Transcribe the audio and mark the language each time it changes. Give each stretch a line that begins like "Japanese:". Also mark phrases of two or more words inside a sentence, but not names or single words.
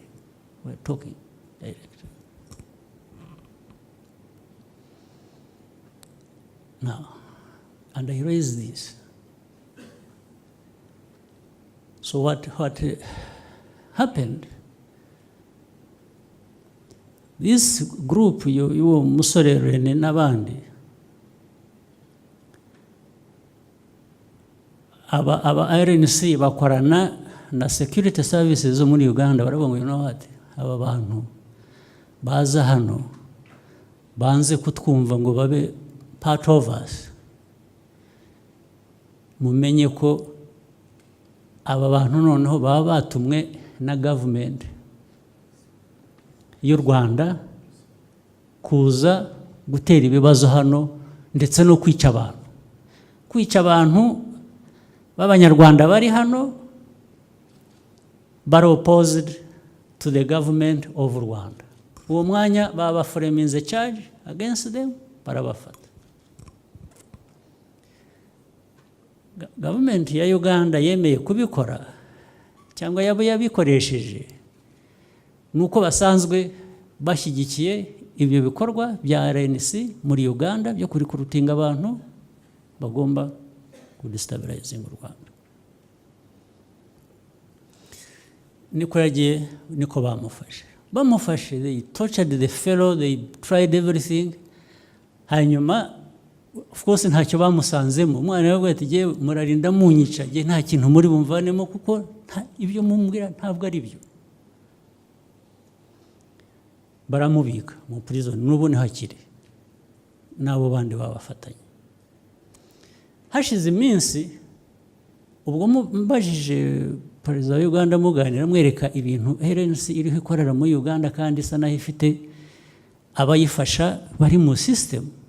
English: We're talking directly. Now, and I raised this. So what happened?
Kinyarwanda: This group, you Musore Rene n'abandi, aba RNC bakorana na
English: security services
Kinyarwanda: zo muri Uganda baravuga ngo
English: you know what,
Kinyarwanda: aba bantu baza hano banze kutwumva ngo babe
English: part of us,
Kinyarwanda: mumenye ko aba bantu noneho baba batumwe na government y'u Rwanda kuza gutera ibibazo hano ndetse no kwica abantu b'Abanyarwanda bari hano bari
English: opposed to the government of Rwanda.
Kinyarwanda: Uwo mwanya baba
English: framing the charge against them, barabafata.
Kinyarwanda: Government ya Uganda yemeye kubikora cyangwa yabo yabikoresheje nuko basanzwe bashyigikiye ibyo bikorwa bya RNC muri Uganda byo kuri kurutinga abantu bagomba kudestabilizing u Rwanda. Niko yagiye, niko bamufashe,
English: they tortured the fellow, they tried everything.
Kinyarwanda: Hanyuma
English: of course
Kinyarwanda: ntacyo bamusanzemo, umwana yavuga ati je murarinda munyica, je nta kintu muri bumvanemo kuko ibyo mumbwira ntabwo ari byo. Baramubika mu prison n'ubu ntihakiri nabo bandi babafatanye. Hashize iminsi ubwo mbajije perezida wa Uganda muganira mwereka ibintu RNC iriho ikorera muri Uganda kandi isa naho ifite abayifasha bari mu system.